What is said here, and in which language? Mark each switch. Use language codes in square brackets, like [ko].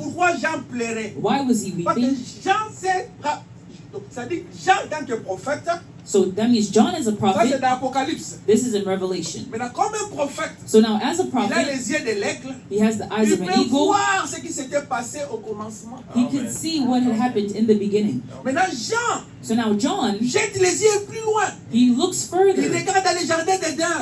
[fr] Pourquoi Jean pleurait? [en] Why was he [fr] Parce que [en] weeping? [fr] Jean s'est... C'est-à-dire, Jean, en tant que prophète, [en] So that means John as a [fr] ça c'est [en] prophet, [fr] dans l'Apocalypse. [en] this is in Revelation. [fr] Maintenant, comme un prophète, [en] So now as a [fr] il a [en] prophet, [fr] les yeux de l'aigle, [en] he has the eyes [fr] il [en] of an [fr] peut [en] eagle. [fr] voir ce qui s'était passé au commencement. [en] He could see what had happened in the beginning. [fr] Maintenant, Jean [en] So now John, [fr] jette les yeux plus loin. [en] he looks [fr] Il [en] further [fr] regarde dans les jardins d'Éden.